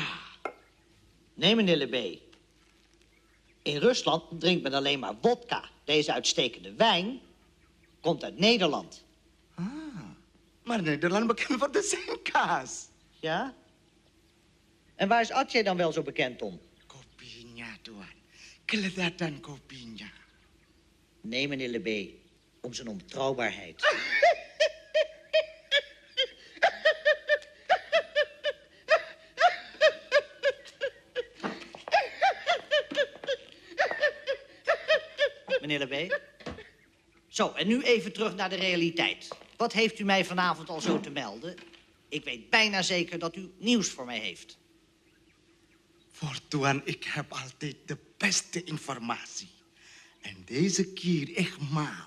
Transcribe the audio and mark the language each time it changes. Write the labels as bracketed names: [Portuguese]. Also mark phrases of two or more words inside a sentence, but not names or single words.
[Dutch] Nee, meneer Lebé. In Rusland drinkt men alleen maar wodka. Deze uitstekende wijn komt uit Nederland. Maar Nederland bekend voor de zingkaas. Ja? En waar is Atje dan wel zo bekend om? [Indonesian] Kopinya, tuan. Kelezatan kopinya. [Dutch] Nee, meneer Lebé. Om zijn onbetrouwbaarheid. Meneer Lebé. Zo, en nu even terug naar de realiteit. Wat heeft u mij vanavond al zo te melden? Ik weet bijna zeker dat u nieuws voor mij heeft. Voor tuan, ik heb altijd de beste informatie. En deze keer echt maal.